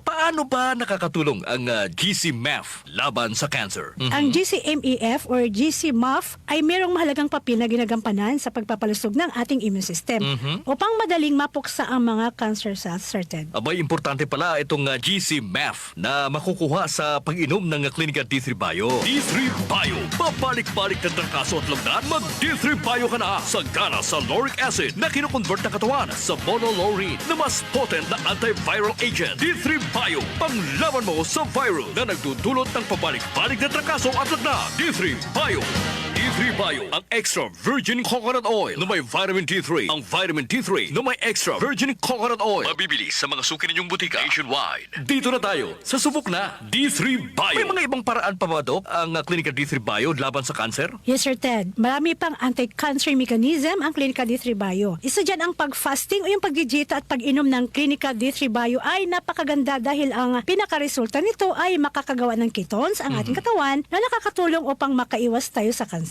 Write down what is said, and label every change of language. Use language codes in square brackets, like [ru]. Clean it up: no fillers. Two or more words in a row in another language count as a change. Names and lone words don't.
[tl] Paano ba nakakatulong ang GC-MEF laban sa cancer? Ang GCMEF or GCMAF ay mayroong mahalagang papel na ginagampanan sa pagpapalusog ng ating [en] immune system [tl] upang madaling mapuksa ang mga [en] cancer cells, [tl] Sir Ted. Abay, importante pala itong GC-MEF na makukuha sa pag-inom ng Clinica D3 Bio. D3 Bio, babalik-balik na trangkaso at lagdan, mag D3 Bio ka na. Sagana sa [en] lauric acid [tl] na kinukonvert ng katawan sa monolaurine na mas potent na [en] antiviral agent. [tl] D3 Bio, panglaban mo sa virus na nagdudulot ng pabalik-balik na trangkaso at lagdan. D3 Bio. D3 Bio, ang [en] extra virgin coconut oil [tl] na may vitamin D3. Ang vitamin D3 na may [en] extra virgin coconut oil. [tl] Mabibili sa mga suki ninyong butika nationwide. Dito na tayo sa subok na D3 Bio. May mga ibang paraan pa ba, Doc, ang Clinica D3 Bio laban sa cancer? [en] Yes, Sir Ted. [tl] Marami pang [en] anti-cancer mechanism [tl] ang Clinica D3 Bio. Isa dyan ang pag-fasting o yung pag-dieta at pag-inom ng Clinica D3 Bio ay napakaganda dahil ang pinakaresulta nito ay makakagawa ng ketones ang ating katawan na nakakatulong upang makaiwas tayo sa cancer.